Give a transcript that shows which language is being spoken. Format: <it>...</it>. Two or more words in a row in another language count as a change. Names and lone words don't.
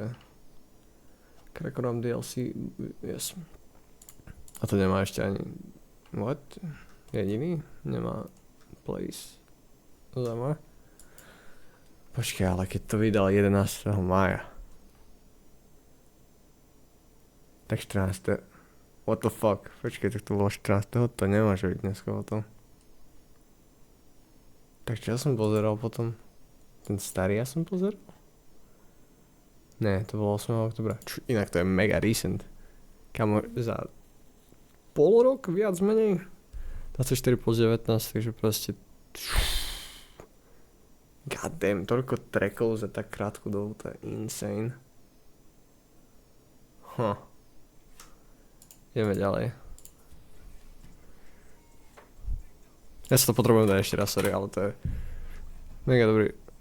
<en>Crackdown DLC, yes.</en> <sk>A to nemá ešte ani, what? Jediný? Nemá place. Zaujímavé. Počkaj, ale keď to vydal 11. mája. Tak 14.</sk> <en>What the fuck?</en> <sk>Počkej, tak to bolo 14. To nemôže byť dneska o tom. Tak čo ja som pozeral potom? Ten starý ja som pozeral? Ne, to bolo 8. oktobra. Inak to je</sk> <en>mega recent.</en> <sk>Kamo, za pol rok viac menej? 24 plus 19, takže proste...</sk> <en>God damn,</en> <sk>toľko trackov za tak krátku dobu, to je insane. Ideme ďalej. Ja sa to potrebujem dať ešte raz, sorry, ale to je mega dobrý.</sk>